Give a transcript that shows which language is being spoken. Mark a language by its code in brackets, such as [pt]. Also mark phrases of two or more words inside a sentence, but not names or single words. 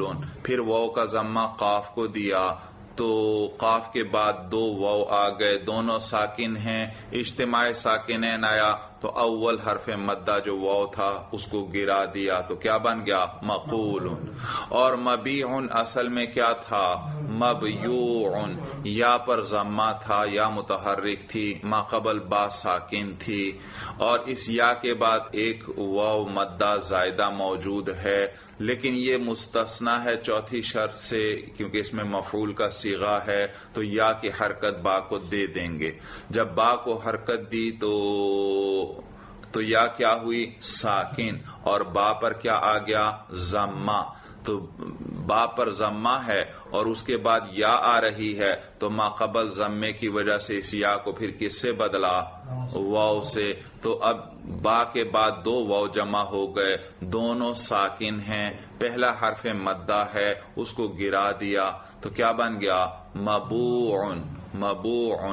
[ur] پھر واو کا ضمہ قاف کو دیا تو قاف کے بعد دو واو آ گئے، دونوں ساکن ہیں، اجتماع ساکنین آیا تو اول حرف مدہ جو واو تھا اس کو گرا دیا تو کیا بن گیا؟ مقول. اور مبیع اصل میں کیا تھا؟ مبیوع. یا پر ضمہ تھا، یا متحرک تھی، ما قبل با ساکن تھی، اور اس یا کے بعد ایک واو مدہ زائدہ موجود ہے، لیکن یہ مستثنی ہے چوتھی شرط سے، کیونکہ اس میں مفعول کا صیغہ ہے تو یا کی حرکت با کو دے دیں گے. جب با کو حرکت دی تو یا کیا ہوئی؟ ساکن، اور با پر کیا آ گیا؟ ضمہ. تو با پر ضمہ ہے اور اس کے بعد یا آ رہی ہے تو ما قبل ضمے کی وجہ سے اس یا کو پھر کس سے بدلا؟ واو سے. تو اب با کے بعد دو واو جمع ہو گئے، دونوں ساکن ہیں، پہلا حرف مدہ ہے اس کو گرا دیا تو کیا بن گیا؟ مبوع. مبوع.